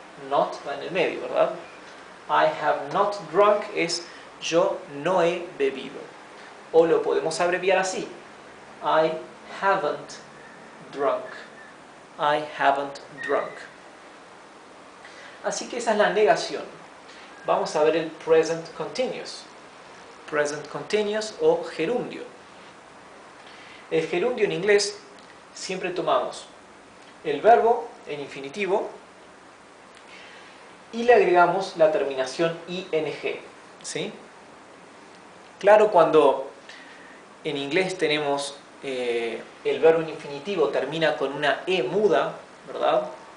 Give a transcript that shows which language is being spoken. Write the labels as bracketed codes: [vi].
[es] Not va en el medio, ¿verdad? [en] I have not drunk [es] es yo no he bebido. O lo podemos abreviar así. [en] I haven't drunk. I haven't drunk. [es] Así que esa es la negación. Vamos a ver el present continuous. Present continuous o gerundio. El gerundio en inglés siempre tomamos el verbo en infinitivo y le agregamos la terminación ing, ¿sí? Claro, cuando en inglés tenemos el verbo en infinitivo termina con una e muda, ¿verdad?